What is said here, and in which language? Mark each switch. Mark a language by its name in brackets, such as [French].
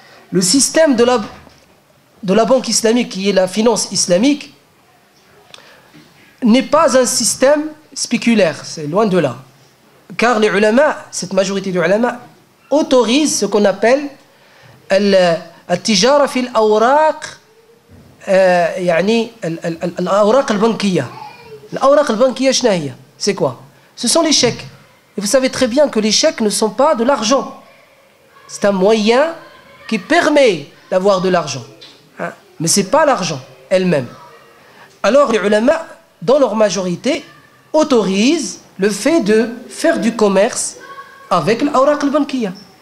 [French] Le système de la banque islamique, qui est la finance islamique, n'est pas un système spéculaire, c'est loin de là. Car les ulama, cette majorité des ulama, autorisent ce qu'on appelle al-tijara fil awraq, [Arabic] يعني الأوراق البنكية. الأوراق البنكية شنو هي؟ [French] C'est quoi? Ce sont les chèques. Et vous savez très bien que les chèques ne sont pas de l'argent. C'est un moyen qui permet d'avoir de l'argent. mais ce n'est pas l'argent elle-même. Alors les ulama, dans leur majorité, autorisent le fait de faire du commerce avec l'awraq al-bankiya.